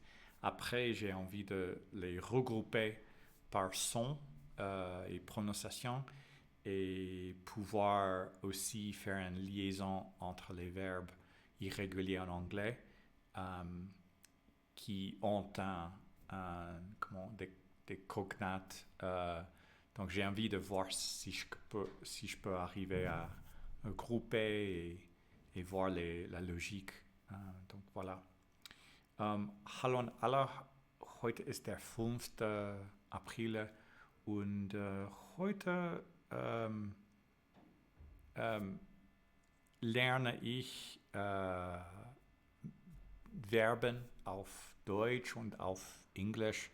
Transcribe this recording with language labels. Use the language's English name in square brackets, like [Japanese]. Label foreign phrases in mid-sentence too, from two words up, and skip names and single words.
[French] Après, j'ai envie de les regrouper par son et prononciation, et pouvoir aussi faire une liaison entre les verbes irréguliers en anglais qui ont des cognates. Donc j'ai envie de voir si je peux arriver à grouper et voir la logique. Donc voilà. [German] Hallo an alle, heute ist der 5. April und heute lerne ich Verben auf Deutsch und auf Englisch.